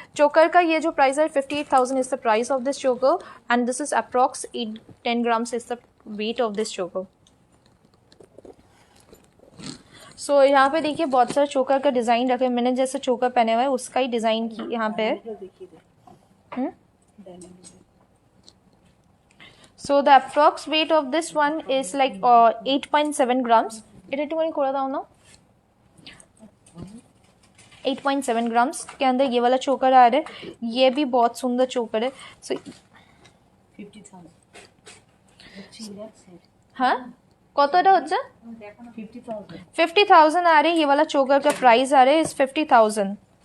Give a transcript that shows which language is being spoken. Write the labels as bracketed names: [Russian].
[Hindi] चोकर का ये जो प्राइस है [English] 58,000 is the price of this choker, and this is approx 10 grams is the weight of this choker. [Hindi] सो यहाँ पे देखिए बहुत सारे चोकर का डिज़ाइन रखे, मैंने जैसे चोकर पहने हुआ है उसका ही डिज़ाइन की यहाँ पे है। [English] So the approx weight of this one is like 8.7 grams. [Bangla] এটা একটু করে করে দাও না। [Hindi] 8.7 ग्राम्स के अंदर ये वाला चोकर आ रहा है, ये भी बहुत सुंदर चोकर है। सो 50,000 [Bangla] हाँ কতটা হচ্ছে 50,000 [Hindi] 50,000 आ रही है। ये वाला चोकर का प्राइस आ रहा है इस 50,000।